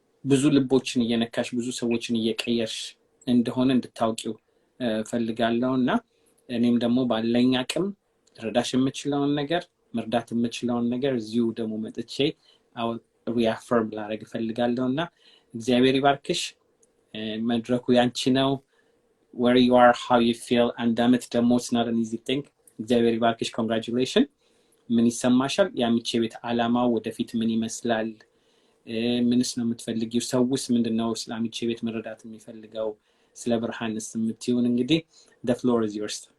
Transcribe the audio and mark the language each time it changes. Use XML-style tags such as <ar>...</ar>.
<am>ብዙ ልቦችን እየነካሽ ብዙ ሰዎችን እየቀየርሽ እንደሆነ እንድታውቂው ፈልጋለሁና እኔም ደግሞ ባለኝ አቅም ረዳሽ የምችለውን ነገር መርዳት የምችለውን ነገር እዚሁ ደግሞ መጥቼ reaffirm ላደርግ ፈልጋለሁና እግዚአብሔር ይባርክሽ መድረኩ ያንቺ ነው</am> <en>where you are, how you feel, and damn it, the most not an easy thing.</en> <am>እግዚአብሔር ይባርክሽ። ኮንግራቹሌሽን። ምን ይሰማሻል? የአሚቼ ቤት ዓላማ ወደፊት ምን ይመስላል? ምንስ ነው የምትፈልጊው? ሰውስ ምንድነው ስለ አሚቼ ቤት መረዳት የሚፈልገው? ስለ ብርሃንስ የምትይውን እንግዲህ</am> <en>the floor is yours።</en>